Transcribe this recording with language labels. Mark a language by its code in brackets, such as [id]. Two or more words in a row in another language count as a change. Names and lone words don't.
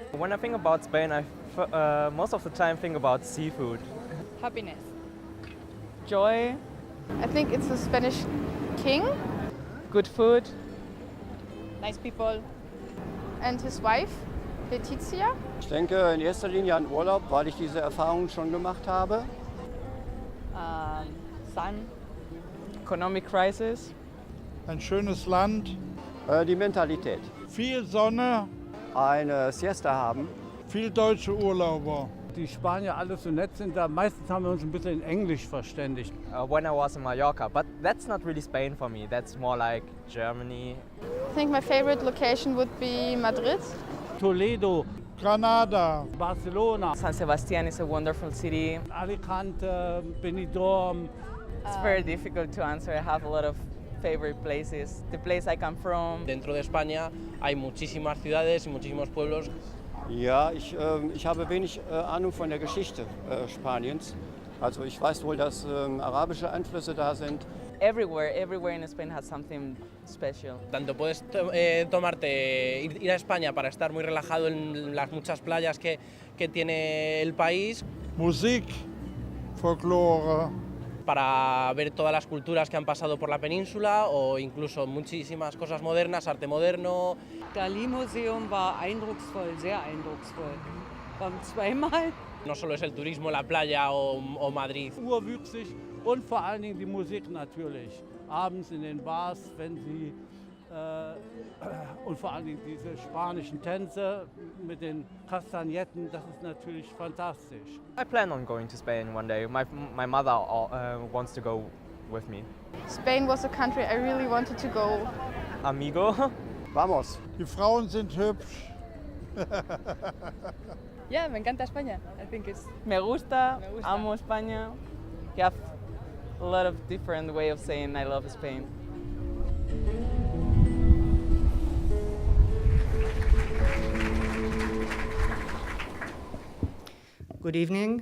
[en] When I think about Spain, most of the time think about seafood. Happiness. Joy, I think it's a Spanish king good food, nice people, and his wife, Letizia. [de] Ich denke in erster Linie an Urlaub, weil ich diese Erfahrung schon gemacht habe. [en] sun, economic crisis, [de] Ein schönes Land, Die Mentalität. viel Sonne, Eine Siesta haben. viel deutsche Urlauber. Die Spanier alle so nett sind, da meistens haben wir uns ein bisschen in Englisch verständigt. [en] When I was in Mallorca, but that's not really Spain for me. That's more like Germany. I think my favorite location would be Madrid. Toledo, Granada, Barcelona, San Sebastian is a wonderful city. Alicante, Benidorm. It's very difficult to answer. I have a lot of favorite places. The place I come from. [es] Dentro de España hay muchísimas ciudades y muchísimos pueblos. [de] Ja, ich habe wenig Ahnung von der Geschichte Spaniens. Also ich weiß wohl, dass arabische Einflüsse da sind. [en] Everywhere in Spain has something special. [es] Tanto puedes ir a España para estar muy relajado en las muchas playas que tiene el país, [de] Musik, Folklore. [es] para ver todas las culturas que han pasado por la península o incluso muchísimas cosas modernas, arte moderno. [de] Dalí-Museum war eindrucksvoll, sehr eindrucksvoll. Waren zweimal. [es] No solo es el turismo, la playa o Madrid. [de] Urwüchsig und vor allen Dingen die Musik natürlich. Abends in den Bars, wenn sie und vor allen Dingen diese spanischen Tänze mit den Kastagnetten, das ist natürlich fantastisch. [en] I plan on going to Spain one day. My mother wants to go with me. Spain was a country I really wanted to go. [es] Amigo. Vamos! [de] Die Frauen sind hübsch. [en] Yeah, [es] me encanta España. [en] I think it's [es] Me gusta, Me gusta. amo España. [en] You have a lot of different way of saying I love Spain. Good evening.